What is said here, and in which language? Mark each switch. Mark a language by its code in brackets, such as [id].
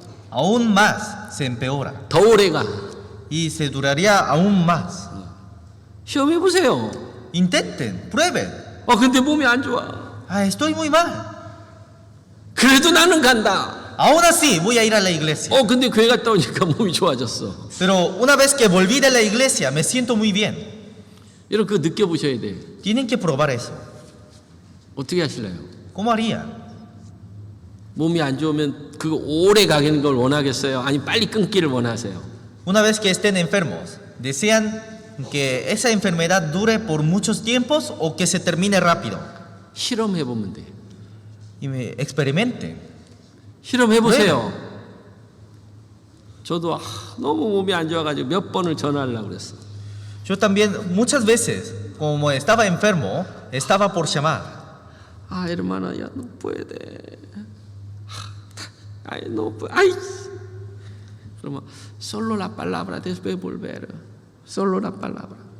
[es] Aún más se empeora [ko] 더 오래가. [es] y se duraría aún más. [ko] 시험해 보세요. [es] Intenten, prueben. [ko] 근데 몸이 안 좋아. [es] Estoy muy mal. [ko] 그래도 나는 간다. [es] Aún así voy a ir a la iglesia. [ko] 근데 교회 갔다 오니까 몸이 좋아졌어. [es] Pero una vez que volví de la iglesia me siento muy bien. [ko] 여러분 그거 느껴보셔야 돼. [es] Tienen que probar eso. [ko] 어떻게 하실래요? [es] ¿Cómo harían? [ko] 몸이 안 좋으면 그거 오래 가는 걸 원하겠어요? 아니면 빨리 끊기를 원하세요? [es] Una vez que estén enfermos, ¿desean que esa enfermedad dure por muchos tiempos o que se termine rápido? [ko] 실험해 보면 돼. [es] Y experimenten. [ko] 실험해 보세요. 저도 너무 몸이 안 좋아가지고 몇 번을 전화하려고 그랬어. [es] Yo también muchas veces, como estaba enfermo, estaba por llamar. hermana, ya no puede. no puede. [ko] 그러면 [es] solo la palabra después volver. Solo la palabra.